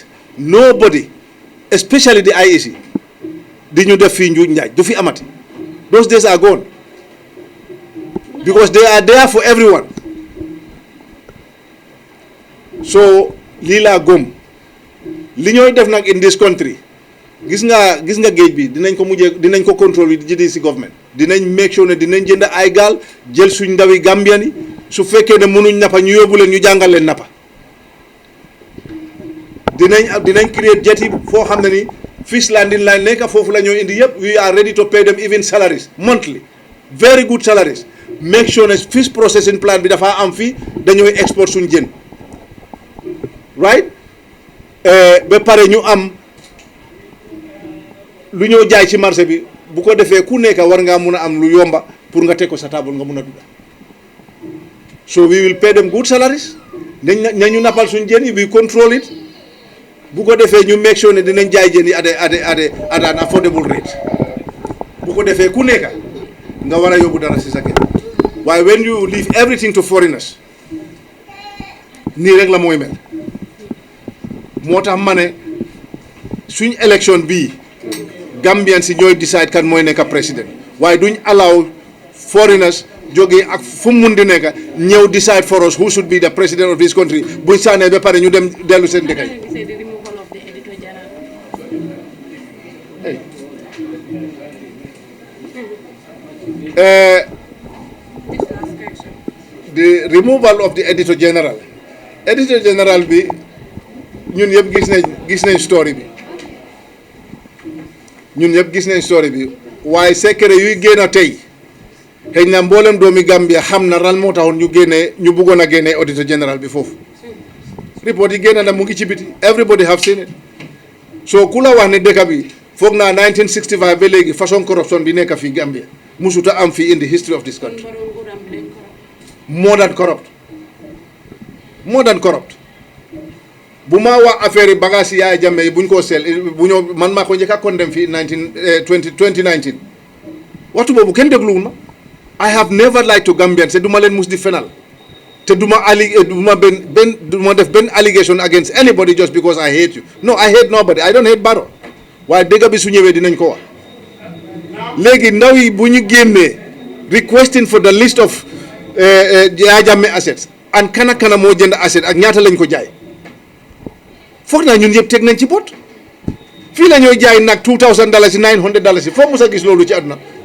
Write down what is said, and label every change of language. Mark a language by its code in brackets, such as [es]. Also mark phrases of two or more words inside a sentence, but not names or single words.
[en] Nobody, especially the IEC, [wo] di ñu def fii njuuj njaaj du fi amati. [en] Those days are gone because they are there for everyone. [wo] So lii laa gëm li ñooy def nag [en] in this country [wo] gis nga géej bi dinañ ko contrôle bi di si government dinañ [en] make sure [wo] ne dinañ jënd ay gaal jël suñ ndawi Gambian yi su fekkee ne mënuñ nappa ñu yóbbu leen ñu jàngal leen nappa dinañ create jet yi foo xam ne ni [en] fish landing line [wo] nekk foofu la ñoo indi yëpp [en] we are ready to pay them even salaries monthly very good salaries make sure [wo] ne [en] fish processing plant [wo] bi dafa am fii dañooy export suñ jën right ba pare ñu am lu ñoo jaay ci marché bi bu ko defee ku nekk war ngaa mun a am lu yomba pour nga teg ko sa table nga mun a dugga [en] so we will pay them good salaries [wo] nañu nappal suñ jën yi [en] we control it [wo] bu ko defee ñu [en] make sure [wo] ne dinañ jaay jën yi [en] at an affordable rate [wo] bu ko defee ku nekk nga war a yóbbu dara si sa kër waaye [en] when you leave everything to foreigners [wo] nii rek la mooy mel moo tax ma ne suñ élection bii Gambian si ñooy decide kan mooy nekk président waaye duñ [en] allow foreigners [wo] jógee ak fu mu mun di nekk ñëw [en] decide for us who should be the president of this country [wo] buñ sànnee ba pare ñu dem dellu seen dëkk yi. [en] The removal of the editor general [wo] bi ñun yëpp gis nañ story bi waaye secret yuy génn tey xëy na mboolem doomi Gambia xam na ran moo taxoon ñu bëggoon a génnee auditor général bi foofu report yi génn na mu ngi ci biti [en] everybody have seen it [wo] so ku la wax ne dëkk bi foog naa 1965 ba léegi façon corruption bi nekk fii Gambia musuta am fii [en] in the history of this country more than [wo] corrupt bu ma wax affaire yi bagage yi Yaya Jammeh yi buñ ko man maa ko njëkk a condemn fii 2019 waxtu boobu kenn dégluwul ma [en] I have never lied to Gambians [wo] te duma leen mus di fenal te duma def benn [en] allegation against anybody just because I hate you no I hate nobody I don't hate Barrow [wo] waaye dëgg bi su ñëwee dinañ ko wax léegi ndaw yi bu ñu génnee [en] requesting for the list of Yaya Jammeh assets [wo] and kana moo jënd asset ak ñaata lañ ko jaay foog naa ñun yëpp teg nañ ci bot fii la ñooy jaay nag $2,000 $900 foo mos a gis loolu ci àdduna